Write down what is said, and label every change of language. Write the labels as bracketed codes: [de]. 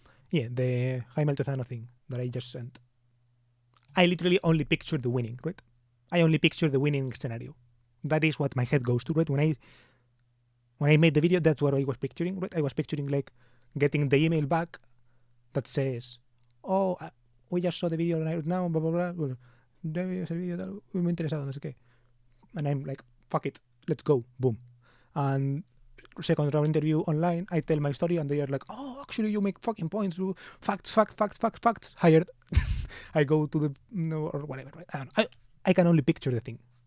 [en] Yeah, the Jaime Altozano thing that I just sent. I literally only picture the winning, right? I only picture the winning scenario. That is what my head goes to, right? When I made the video, that's what I was picturing, right? I was picturing like getting the email back that says, "Oh, we just saw the video right now, blah blah blah. [es] Es el video tal, muy interesado, no sé qué." [en] And I'm like, "Fuck it, let's go, boom." And second round interview online, I tell my story, and they are like, "Oh, actually, you make fucking points. Facts. Hired." I go to or whatever, right? I can only picture the thing.